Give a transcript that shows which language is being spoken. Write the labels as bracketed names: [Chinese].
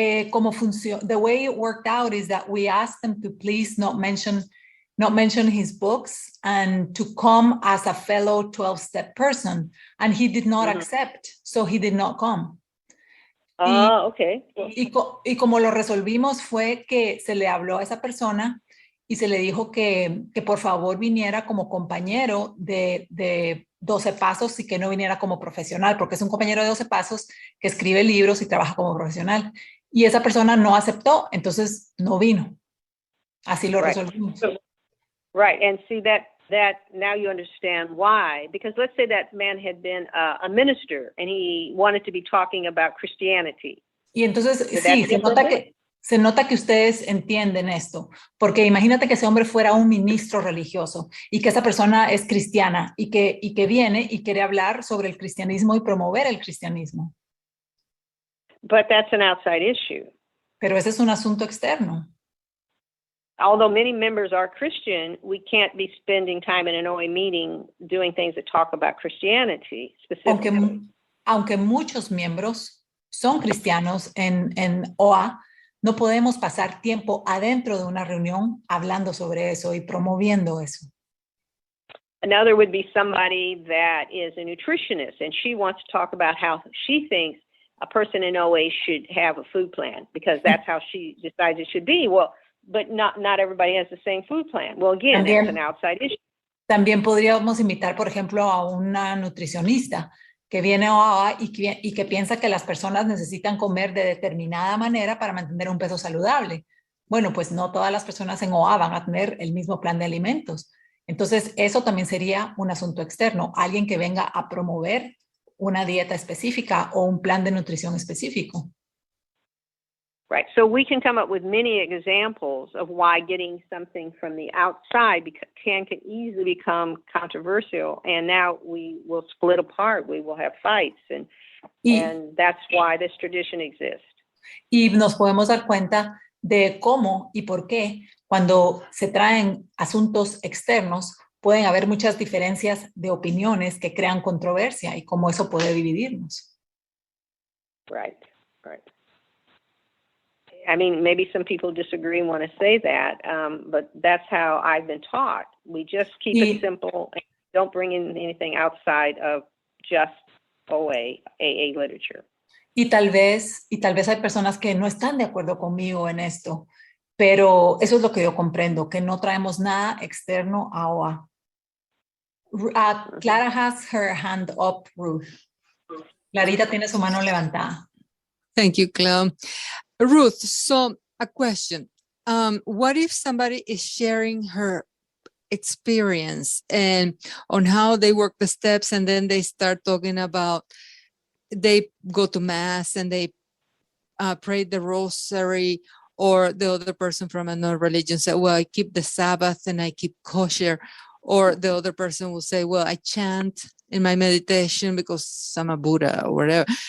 [Spanish] como funciona, [English] the way it worked out is that we asked them to please not mention his books and to come as a fellow 12-step person. And he did not accept, so he did not come. Okay. [Spanish] Y como lo resolvimos fue que se le habló a esa persona y se le dijo que por favor viniera como compañero de 12 pasos y que no viniera como profesional, porque es un compañero de 12 pasos que escribe libros y trabaja como profesional. Y esa persona no aceptó, entonces no vino. Así lo resolvimos. [English] Right, and see that now you understand why. Because let's say that man had been a minister and he wanted to be talking about Christianity. [Spanish] Y entonces sí, se nota que ustedes entienden esto, porque imagínate que ese hombre fuera un ministro religioso y que esa persona es cristiana y que viene y quiere hablar sobre el cristianismo y promover el cristianismo. [English] But that's an outside issue. [Spanish] Pero ese es un asunto externo. [English] Although many members are Christian, we can't be spending time in an OA meeting doing things that talk about Christianity specifically. [Spanish] Aunque muchos miembros son cristianos en OA, no podemos pasar tiempo adentro de una reunión hablando sobre eso y promoviendo eso. [English] Another would be somebody that is a nutritionist and she wants to talk about how she thinks a person in OA should have a food plan because that's how she decides it should be. Well, but not everybody has the same food plan. Well, again, that's an outside issue. [Spanish] También podríamos invitar, por ejemplo, a una nutricionista que viene a OA y que piensa que las personas necesitan comer de determinada manera para mantener un peso saludable. Bueno, pues no todas las personas en OA van a tener el mismo plan de alimentos. Entonces, eso también sería un asunto externo, alguien que venga a promover una dieta específica o un plan de nutrición específico. [English] Right. So we can come up with many examples of why getting something from the outside can easily become controversial. And now we will split apart. We will have fights. And that's why this tradition exists. [Spanish] Y nos podemos dar cuenta de cómo y por qué cuando se traen asuntos externos pueden haber muchas diferencias de opiniones que crean controversia y cómo eso puede dividirnos. [English] Right. Right. I mean, maybe some people disagree and want to say that, but that's how I've been taught. We just keep it simple and don't bring in anything outside of just OA, AA literature. [Spanish] Y tal vez hay personas que no están de acuerdo conmigo en esto, pero eso es lo que yo comprendo, que no traemos nada externo a OA. [English] Clara has her hand up, Ruth. [Spanish] Clarita tiene su mano levantada. [English] Thank you, Clara. Ruth, so a question. What if somebody is sharing her experience and on how they work the steps and then they start talking about they go to mass and they pray the rosary, or the other person from another religion said, well, I keep the Sabbath and I keep kosher, or the other person will say, well, I chant in my meditation because I'm a Buddha or whatever.